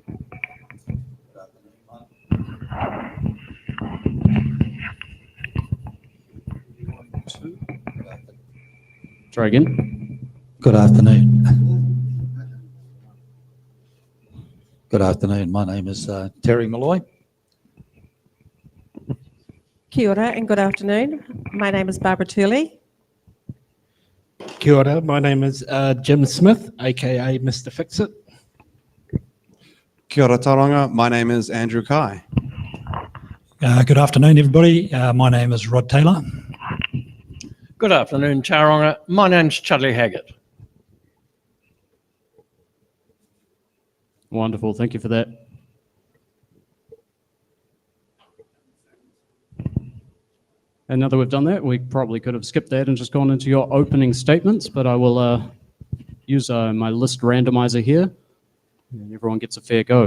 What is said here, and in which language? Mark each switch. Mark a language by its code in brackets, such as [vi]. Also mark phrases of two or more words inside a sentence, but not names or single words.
[en] Try again. Good afternoon. Good afternoon. My name is Terry Malloy. [mi] Kia ora [en] and good afternoon. My name is Barbara Turley. [mi] Kia ora, [en] my name is Jim Smith, aka Mr. Fix-It. [mi] Kia ora Tauranga, [en] my name is Andrew Kai. Good afternoon, everybody. My name is Rod Taylor. Good afternoon, Tauranga. My name's Chudley Haggett. Wonderful, thank you for that. And now that we've done that, we probably could have skipped that and just gone into your opening statements, but I will use my list randomizer here, and everyone gets a fair go.